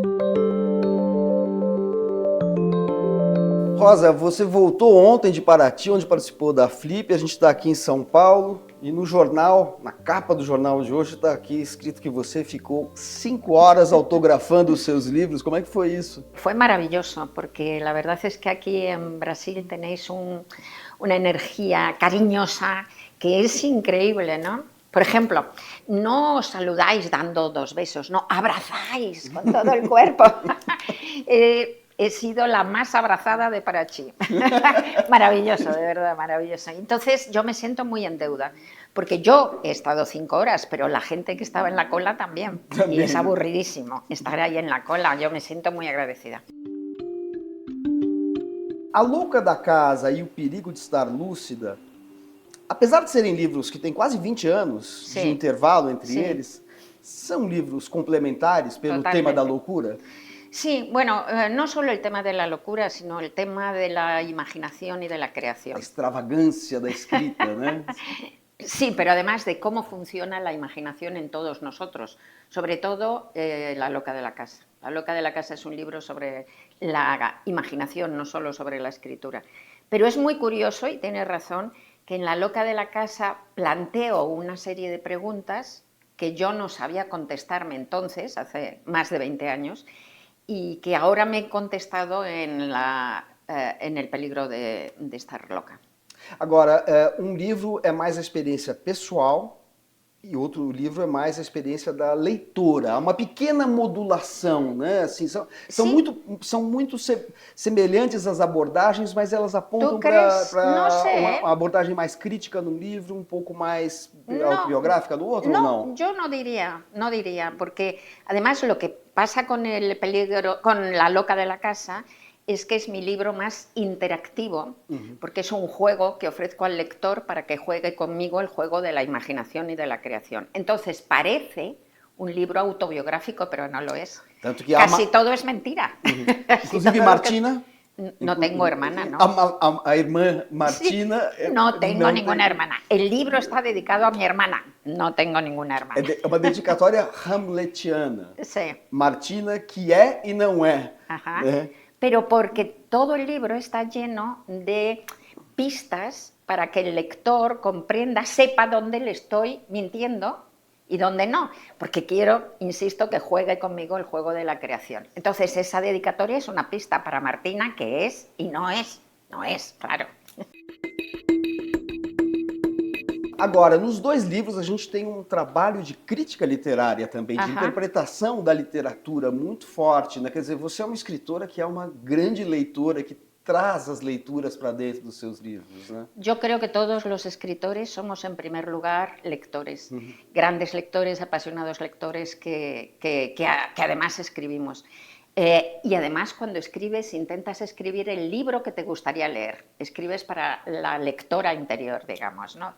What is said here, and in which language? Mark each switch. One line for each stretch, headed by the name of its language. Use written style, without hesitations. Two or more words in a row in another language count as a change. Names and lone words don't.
Portuguese: Rosa, você voltou ontem de Paraty, onde participou da Flip. A gente está aqui em São Paulo e no jornal, na capa do jornal de hoje, está aqui escrito que você ficou 5 horas autografando os seus livros. Como é que foi isso?
Spanish: Fue maravilloso, porque la verdad es que aquí en Brasil tenéis una energía cariñosa que es increíble, ¿no? Por ejemplo, no os saludáis dando 2 besos, no, abrazáis con todo el cuerpo. He sido la más abrazada de Paraty. Maravilloso, de verdad, maravilloso. Entonces yo me siento muy en deuda, porque yo he estado 5 horas, pero la gente que estaba en la cola también. Y es aburridísimo estar ahí en la cola, yo me siento muy agradecida.
Portuguese: A Louca da Casa e O Perigo de Estar Lúcida, apesar de serem livros que têm quase 20 anos de intervalo entre eles, são livros complementares pelo tema da loucura?
Spanish: Sí, bueno, no solo el tema de la locura, sino el tema de la imaginación y de la creación.
Portuguese: A extravagância da escrita, ¿no?
Spanish: Sí, pero además de cómo funciona la imaginación en todos nosotros, sobre todo La Loca de la Casa. La Loca de la Casa es un libro sobre la imaginación, no solo sobre la escritura. Pero es muy curioso, y tienes razón, que en La Loca de la Casa planteo una serie de preguntas que yo no sabía contestarme entonces, hace más de 20 años, y que ahora me he contestado en El Peligro de Estar Loca.
Portuguese: Agora, livro é mais a experiência pessoal e outro livro é mais a experiência da leitora. Há uma pequena modulação, né? Assim, são muito semelhantes as abordagens, mas elas apontam para uma abordagem mais crítica num livro, um pouco mais autobiográfica no outro, ou não?
Spanish: Yo no diría, porque además lo que pasa con La Loca de la Casa es que es mi libro más interactivo, porque es un juego que ofrezco al lector para que juegue conmigo el juego de la imaginación y de la creación. Entonces parece un libro autobiográfico, pero no lo es. Casi todo es mentira. Inclusive Martina. No tengo hermana, ¿no?
Portuguese: A irmã Martina.
Spanish: Sí, no tengo ninguna hermana. El libro está dedicado a mi hermana. No tengo ninguna hermana.
Portuguese: É uma dedicatória hamletiana.
Spanish: Sí.
Portuguese: Martina, que é e não é. Ajá.
Spanish: Pero porque todo el libro está lleno de pistas para que el lector comprenda, sepa dónde le estoy mintiendo y dónde no, porque quiero, insisto, que juegue conmigo el juego de la creación. Entonces esa dedicatoria es una pista para Martina que es y no es, claro.
Portuguese: Agora, nos 2 livros a gente tem um trabalho de crítica literária também, de interpretação da literatura muito forte, né? Quer dizer, você é uma escritora que é uma grande leitora, que traz as leituras para dentro dos seus livros, né?
Spanish: Yo creo que todos los escritores somos, en primer lugar, lectores, grandes lectores, apasionados lectores que además escribimos. Y además cuando escribes intentas escribir el libro que te gustaría leer, escribes para la lectora interior, digamos, ¿no?